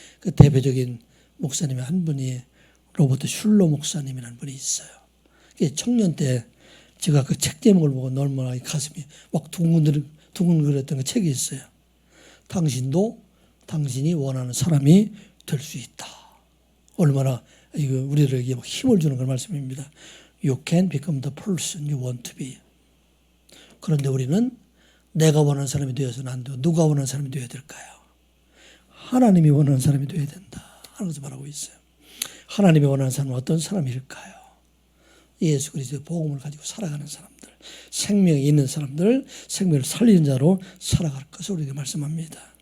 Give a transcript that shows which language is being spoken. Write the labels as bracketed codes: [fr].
[ko] 그 대표적인 목사님의 한 분이 로버트 슐러 목사님이라는 분이 있어요. 청년 때 제가 그 책 제목을 보고 얼마나 가슴이 막 두근거렸던 그 책이 있어요. 당신도 당신이 원하는 사람이 될 수 있다. 얼마나 이거 우리들에게 힘을 주는 그런 말씀입니다. [en] You can become the person you want to be. [ko] 그런데 우리는 내가 원하는 사람이 되어서는 안 되고 누가 원하는 사람이 되어야 될까요? 하나님이 원하는 사람이 되어야 된다 하는 것을 말하고 있어요. 하나님이 원하는 사람은 어떤 사람일까요? 예수 그리스도의 복음을 가지고 살아가는 사람들, 생명이 있는 사람들, 생명을 살리는 자로 살아갈 것을 우리에게 말씀합니다.